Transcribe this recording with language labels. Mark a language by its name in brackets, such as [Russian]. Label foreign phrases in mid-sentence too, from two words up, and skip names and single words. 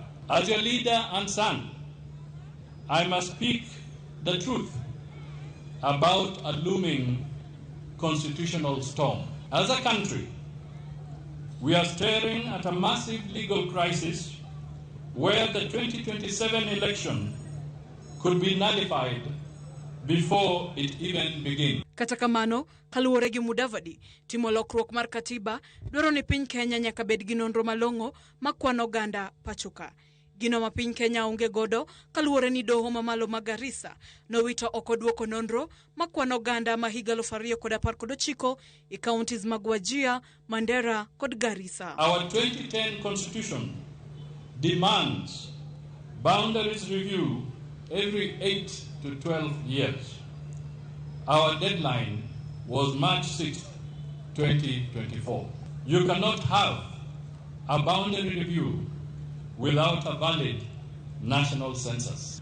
[English] As your leader and son, I must speak the truth about a looming constitutional storm. As a country, we are staring at a massive legal crisis where the 2027 election could be nullified before it even begins. [Luo (Kenya and Tanzania)] Kata kamano, kaluwore gi Mudavadi, timo lokruok mar katiba dwaro ni piny Kenya nyaka bed gi nonro malong'o makwano oganda pachoka. Gino ma piny Kenya onge godo kaluwore ni doho mamalo ma Garissa nowito oko duoko nonro makwano oganda ma higa 2019 e counties mag Wajir, Mandera kod Garissa. [English] Our 2010 constitution demands boundaries review every 8 to 12 years. Our deadline was March 6, 2024. You cannot have a boundary review without a valid national census.